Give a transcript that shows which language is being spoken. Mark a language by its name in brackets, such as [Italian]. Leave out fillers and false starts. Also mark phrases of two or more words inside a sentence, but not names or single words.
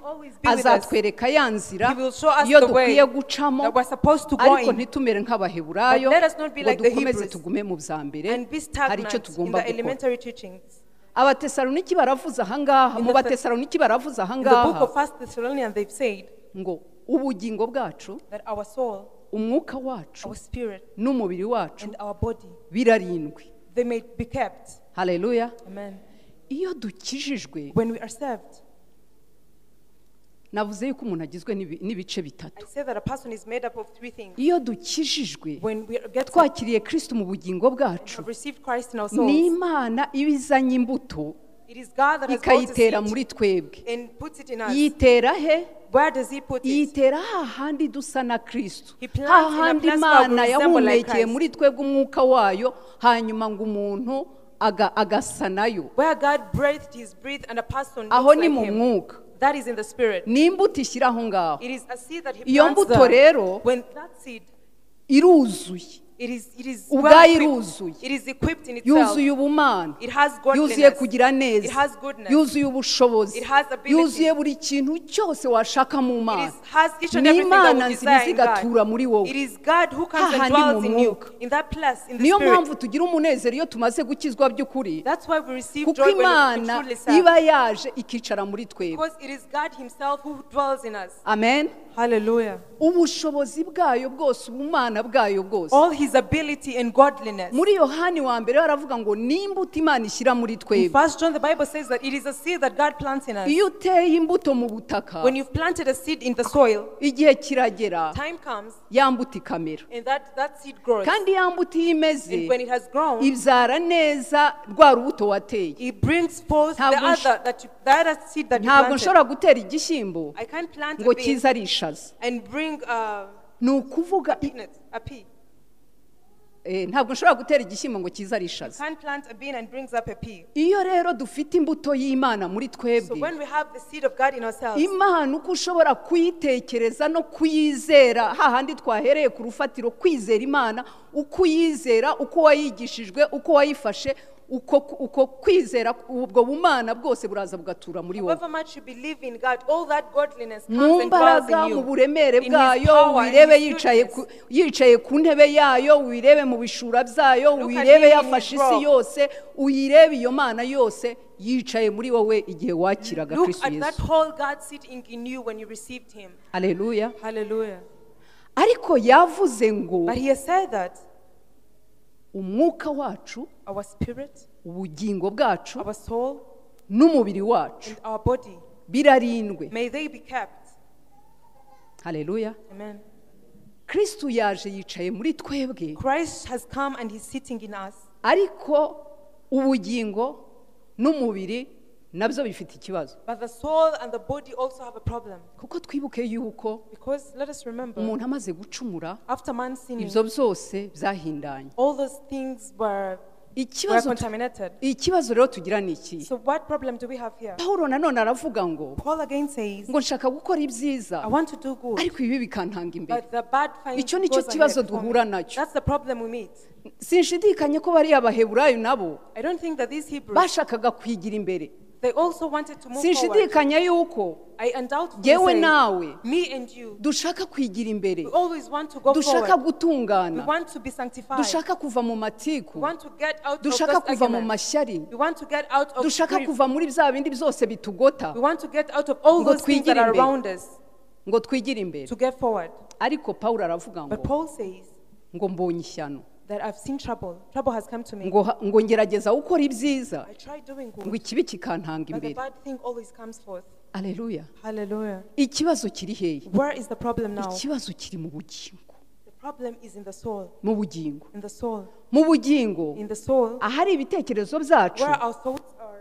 [English] always be with us. [Kinyarwanda] azatwereka ya nzira [English] He will show us [Kinyarwanda] iyo [English] the way [Kinyarwanda] dukwiye gucamo, [English] that we're supposed to go [Kinyarwanda] ariko [English] in. [Kinyarwanda] ntitumere nk'abaheburayo [English] But let us not be [Kinyarwanda] ngo [English] like the [Kinyarwanda] dukomeze [English] Hebrews [Kinyarwanda] tugume mu bya mbere, [English] And be [Kinyarwanda] hari icyo [English] stagnant in [Kinyarwanda] tugomba [English] the [Kinyarwanda] gukora. [English] elementary teachings. [Kinyarwanda] Abatesaloniki baravuze ahangaha, [English] In [Kinyarwanda] mu [English] the- [Kinyarwanda] Batesaloniki baravuze [English] In the book [Kinyarwanda] ahangaha [English] of 1 Thessalonians, they've said [Kinyarwanda] ngo ubugingo bwacu, [English] that our soul, [Kinyarwanda] umwuka wacu [English] our spirit, [Kinyarwanda] n'umubiri wacu [English] and our body, [Kinyarwanda] birarindwi. [English] they may be kept. [Kinyarwanda] Haleluya. [English] Amen. [Kinyarwanda] Iyo dukijijwe, [English] When we are saved, [Kinyarwanda] navuze yuko umuntu agizwe n'ibice [English] I [Kinyarwanda] bitatu. [English] say that a person is made up of 3 things. [Kinyarwanda] Iyo dukijijwe, [English] When we get [Kinyarwanda] twakiriye Kristo mu bugingo bwacu, [English] have received Christ in our [Kinyarwanda] ni [English] souls, [Kinyarwanda] Imana iba izanye imbuto [English] It is God that has [Kinyarwanda] ikayitera [English] brought the [Kinyarwanda] muri [English] seed [Kinyarwanda] twebwe. [English] and puts it in us. [Kinyarwanda] Yitera he? [English] Where does he put it? [Kinyarwanda] Yitera hahandi dusa na Kristo, [English] He plants in a [Kinyarwanda] hahandi [English] place where we [Kinyarwanda] Imana [English] resemble like [Kinyarwanda] yahumekeye [English] Christ. [Kinyarwanda] muri twebwe umwuka wayo, hanyuma ngo umuntu agasa nayo. [English] Where God breathed his breath and a person [Kinyarwanda] Aho [English] looks [Kinyarwanda] ni [English] like [Kinyarwanda] mu [English] him. [Kinyarwanda] mwuka. [English] That is in the spirit. [Kinyarwanda] Ni imbuto ishyira aho ngaho. [English] It is a seed that he [Kinyarwanda] Iyo [English] plants [Kinyarwanda] mbuto [English] there. [Kinyarwanda] rero [English] When that seed, [Kinyarwanda] iruzuye, [English] it is [Kinyarwanda] ubwayo [English] well equipped. [Kinyarwanda] iruzuye, [English] It is equipped in itself. [Kinyarwanda] yuzuye ubumana, [English] It has [Kinyarwanda] yuzuye [English] godliness. [Kinyarwanda] kugira [English] It [Kinyarwanda] neza, [English] has goodness. [Kinyarwanda] yuzuye ubushobozi, [English] It has ability. [Kinyarwanda] yuzuye buri kintu cyose washaka mu [English] It [Kinyarwanda] Mana. [English] is, has each and [Kinyarwanda] Ni [English] everything that [Kinyarwanda] Imana [English] we [Kinyarwanda] nzima [English] desire in [Kinyarwanda] izigatura muri [English] God. [Kinyarwanda] wowe. [English] It is God who comes and [Kinyarwanda] Hahandi [English] dwells [Kinyarwanda] mu [English] in you, [Kinyarwanda] mwuka. [English] in that place, in the [Kinyarwanda] Niyo [English] spirit. [Kinyarwanda] mpamvu tugira umunezero iyo tumaze gukizwa by'ukuri, [English] That's why we receive [Kinyarwanda] kuko [English] joy when we [Kinyarwanda] Imana [English] truly serve. [Kinyarwanda] iba yaje ikicara muri twebwe. [English] Because it is God himself who dwells in us. [Kinyarwanda] Amen. [English] Hallelujah. [Kinyarwanda] Ubushobozi bwayo bwose, ubumana bwayo bwose. [English] All his ability and godliness. [Kinyarwanda] Muri Yohani wa mbere baravuga ngo ni imbuto Imana ishyira muri [English] In [Kinyarwanda] twebwe. [English] 1 John, the Bible says that it is a seed that God plants in us. [Kinyarwanda] Iyo uteye imbuto mu butaka, [English] When you've planted a seed in the soil, [Kinyarwanda] igihe kiragera [English] time comes [Kinyarwanda] ya mbuto ikamera, [English] and that seed grows. [Kinyarwanda] kandi ya mbuto iyo imeze [English] And when it has grown, [Kinyarwanda] ibyara neza rwa rubuto wateye. [English] it brings forth the [Kinyarwanda] Ntabwo [English] other seed that you [Kinyarwanda] Ntabwo [English] planted. [Kinyarwanda] nshobora gutera igishyimbo [English] I can't plant [Kinyarwanda] ngo [English] a bean [Kinyarwanda] kize ari ishaza. [English] and bring [Kinyarwanda] Ni ukuvuga [English] a pea. [Kinyarwanda] ntabwo nshobora gutera igishyimbo ngo kize ari [English] You [Kinyarwanda] ishaza. [English] can't plant a bean and brings up a pea. [Kinyarwanda] Iyo rero dufite imbuto y'Imana muri [English] So [Kinyarwanda] twebwe, [English] when we have the seed of God in ourselves, [Kinyarwanda] Imana uko ushobora kuyitekereza no kuyizera, hahandi twahereye ku rufatiro, kwizera Imana, uko uyizera, uko wayigishijwe, uko wayifashe, uko kwizera, ubwo bumana bwose buraza bugatura muri wowe. [English] however much you believe in God, all that godliness [Kinyarwanda] Mu [English] comes and dwells [Kinyarwanda] mbaraga, [English] in [Kinyarwanda] mu [English] you. [Kinyarwanda] buremere [English] In his [Kinyarwanda] bwayo, [English] power and [Kinyarwanda] wirebe [English] his [Kinyarwanda] yicaye ku ntebe yayo, wirebe mu bishura byayo, [English] Look at [Kinyarwanda] wirebe [English] him in [Kinyarwanda] yafashe [English] his [Kinyarwanda] isi [English] robe. [Kinyarwanda] yose, uyirebe iyo Mana yose yicaye muri wowe igihe wakiraga [English] Look [Kinyarwanda] Kristo [English] at that [Kinyarwanda] Yesu. [English] whole God sitting in you when you received him. [Kinyarwanda] Haleluya. [English] Hallelujah. [Kinyarwanda] Ariko yavuze ngo [English] But he has said that [Kinyarwanda] umwuka wacu, [English] our spirit, [Kinyarwanda] ubugingo bwacu, [English] our soul, [Kinyarwanda] n'umubiri wacu [English] and our body, [Kinyarwanda] birarindwe. [English] may they be kept. [Kinyarwanda] Haleluya. [English] Amen. [Kinyarwanda] Kristo yaje yicaye muri twebwe, [English] Christ has come and he's sitting in us. [Kinyarwanda] ariko ubugingo n'umubiri nabyo bifite ikibazo. [English] But the soul and the body also have a problem. [Kinyarwanda] Kuko twibuke yuko [English] Because let us remember, [Kinyarwanda] umuntu amaze gucumura, [English] after man sinning, [Kinyarwanda] ibyo byose byahindanye. [English] all those things were contaminated. [Kinyarwanda] Ikibazo rero tugira ni iki? [English] So what problem do we have here? [Kinyarwanda] Pawulo nanone aravuga ngo [English] Paul again says, [Kinyarwanda] ngo nshaka gukora ibyiza, [English] I want to do good, [Kinyarwanda] ariko ibi bikantanga imbere. [English] but the bad finds [Kinyarwanda] Icyo nicyo [English] goes [Kinyarwanda] kibazo [English] ahead for me. [Kinyarwanda] duhura nacyo. [English] That's the problem we meet. [Kinyarwanda] Sinshidikanye ko bariya Abaheburayo nabo [English] I don't think that these Hebrews, [Kinyarwanda] bashakaga kwigira imbere. [English] they also wanted to move forward. [Kinyarwanda] Sinshidikanye yuko [English] I undoubtedly [Kinyarwanda] yewe [English] say, [Kinyarwanda] nawe [English] me and you, [Kinyarwanda] dushaka kwigira imbere, [English] we always want to go [Kinyarwanda] dushaka [English] forward. We [Kinyarwanda] gutungana, [English] want to be sanctified. [Kinyarwanda] dushaka kuva mu [English] We [Kinyarwanda] matiku, [English] want to get out of [Kinyarwanda] dushaka [English] those [Kinyarwanda] kuva mu [English] arguments. [Kinyarwanda] mashyari, [English] We want to get out of [Kinyarwanda] dushaka [English] grief. [Kinyarwanda] kuva muri bya bindi byose bitugota, [English] We want to get out of all [Kinyarwanda] Ngo [English] those things that [Kinyarwanda] twigire [English] are [Kinyarwanda] imbere. [English] around us [Kinyarwanda] ngo twigire imbere. [English] to get forward. [Kinyarwanda] Ariko Pawulo aravuga [English] But [Kinyarwanda] ngo [English] Paul says [Kinyarwanda] ngo mbonye ishyano, [English] that I've seen trouble. Trouble has come to me. [Kinyarwanda] ngo ngerageza gukora ibyiza, [English] I try doing [Kinyarwanda] ngo [English] good, [Kinyarwanda] ikibi kikantanga [English] but the [Kinyarwanda] imbere. [English] bad thing always comes forth. [Kinyarwanda] Aleluya. [English] Hallelujah. [Kinyarwanda] Ikibazo kiri hehe? [English] Where is the problem now? [Kinyarwanda] Ikibazo kiri mu bugingo. [English] The problem is in the soul. [Kinyarwanda] Mu bugingo. [English] In the soul. [Kinyarwanda] Mu bugingo. [English] In the soul, [Kinyarwanda] Ahari ibitekerezo byacu, where our thoughts are,